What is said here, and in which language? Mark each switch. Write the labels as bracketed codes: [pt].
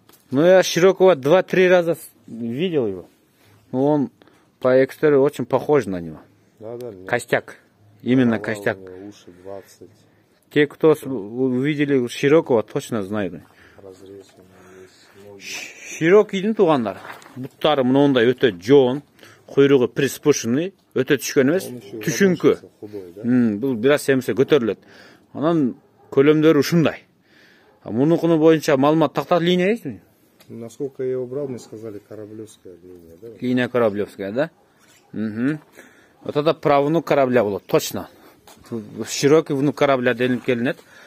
[ru] Ну, я Широкого 2-3 раза видел его. Ну, он по экстерию очень похож на него. Да. Костяк. Именно голова костяк. у него, уши 20. Те, кто увидели Широкого, точно знают. Разрез у него есть. Ноги. [ky] Широкийдин туугандар. Буттары мындай өтө жоон, куйругу приспушенный, өтө түшкөн эмес, түшүңкү. [ru] Худой, да? [ky] Бул бир аз семсе көтөрүлөт. Анан көлөмдөрү ушундай. Мунукуну боюнча маалымат тактат [ru] линия есть? Насколько я его брал, мне сказали Кораблевская линия, да? Линия Кораблевская, да? Вот это правнук корабля болот, точно. Широкий внук корабля делип келинет.